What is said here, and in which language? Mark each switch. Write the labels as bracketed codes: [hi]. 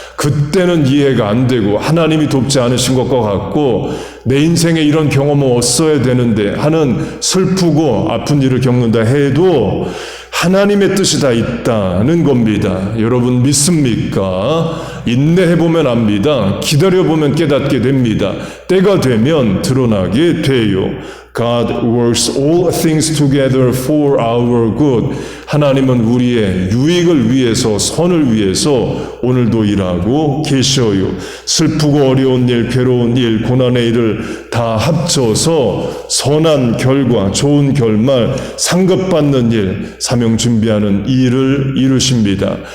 [ko] 그때는 이해가 안 되고 하나님이 돕지 않으신 것과 같고 내 인생에 이런 경험은 없어야 되는데 하는 슬프고 아픈 일을 겪는다 해도 하나님의 뜻이 다 있다는 겁니다. 여러분 믿습니까? 인내해보면 압니다. 기다려보면 깨닫게 됩니다. 때가 되면 드러나게 돼요. [en] God works all things together for our good. [ko] 하나님은 우리의 유익을 위해서, 선을 위해서 오늘도 일하고 계셔요. 슬프고 어려운 일, 괴로운 일, 고난의 일을 다 합쳐서 선한 결과, 좋은 결말, 상급받는 일, 사명 준비하는 일을 이루십니다.